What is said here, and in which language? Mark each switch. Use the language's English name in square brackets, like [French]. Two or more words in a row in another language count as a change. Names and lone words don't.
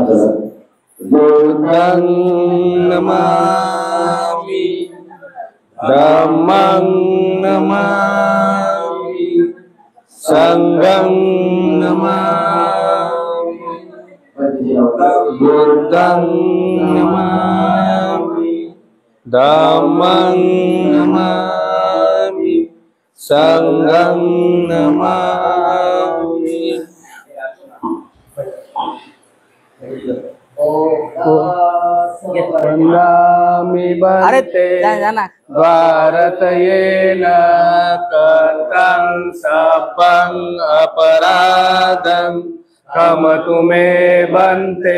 [Pali] बुद्धं नमामि, धम्मं नमामि, संघं नमामि। बुद्धं नमामि, धम्मं नमामि, संघं नमामि। वन्दामि बन्ते भारतयेन कृतं सपं अपराधं क्षमतु मे बन्ते।